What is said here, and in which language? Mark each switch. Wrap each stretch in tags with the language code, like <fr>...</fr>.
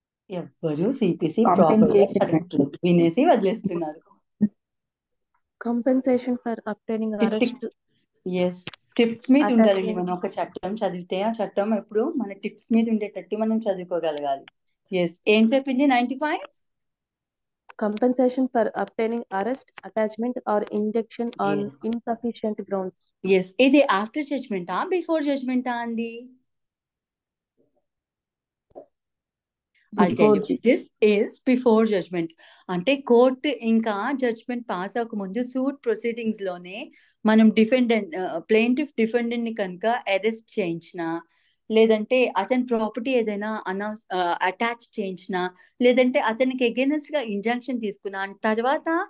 <te>ఎవ్వరు సిపిసి వినేసి వదిలేస్తున్నారు.</te> <en>Compensation for obtaining arrest.</en> <te>Yes, tips మీద ఉండాలండి. మనం ఒక చట్టం చదివితే ఆ చట్టం ఎప్పుడు మన టిప్స్ మీద ఉండేటట్టు మనం చదువుకోగలగాలి. ఎస్, ఏం చెప్పింది 95?</te> <en>compensation for obtaining arrest, attachment, or injection on Yes. insufficient grounds. Yes ఇది after జడ్జ్మెంటా before జడ్జ్మెంటా అండి? This is before judgment.</en> <te>అంటే కోర్టు ఇంకా జడ్జ్మెంట్ పాస్ అవ్వకముందు సూట్ ప్రొసీడింగ్స్ లోనే మనం ప్లెయింటిఫ్ డిఫెండెంట్ ని కనుక అరెస్ట్ చేయించినా, లేదంటే అతని ప్రాపర్టీ ఏదైనా అటాచ్ చేయించినా, లేదంటే అతనికి అగైనెస్ట్ గా ఇంజంక్షన్ తీసుకున్నా తర్వాత</te>